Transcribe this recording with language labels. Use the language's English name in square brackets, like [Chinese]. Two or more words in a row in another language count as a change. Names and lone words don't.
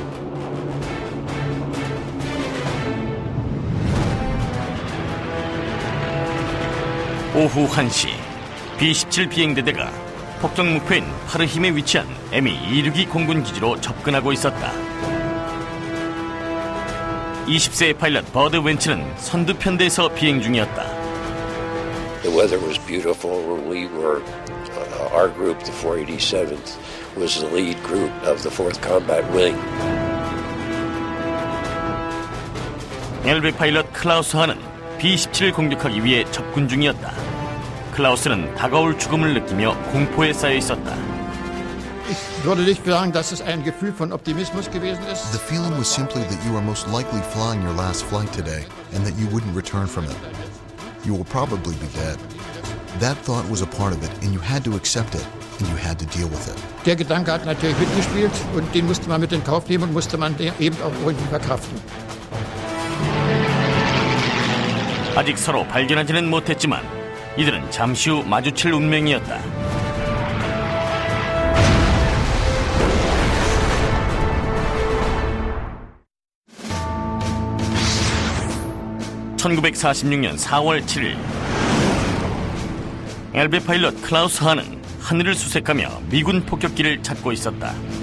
[Korean] 오후 1시 B-17 비행대대가 폭격 목표인 파르힘에 위치한 E06 공군 기지로 접근하고 있었다. 20세의 파일럿 버드 웬츠는 선두 편대에서 비행 중이었다. [English] The weather was beautiful. We were, our group, the 487th, was the lead group of the 4th Combat Wing. [Korean] 엘베 파일럿 클라우스 하는 B-17을 공격하기 위해 접근 중이었다. 클라우스는 다가올 죽음을 느끼며 공포에 쌓여 있었다. [German] Ich würde nicht sagen, dass es ein Gefühl von Optimismus gewesen ist. [English] The feeling was simply that you are most likely flying your last flight today and that you wouldn't return from it. You will probably be dead. That thought was a part of it and you had to accept it and you had to deal with it. [German] Der Gedanke hat natürlich mitgespielt und den musste man mit in Kauf nehmen und musste man eben auch irgendwie verkraften. [Korean] 아직 서로 발견하지는 못했지만 이들은 잠시 후 마주칠 운명이었다. (1946년 4월 7일) 엘베 파일럿 클라우스 하는 하늘을 수색하며 미군 폭격기를 찾고 있었다.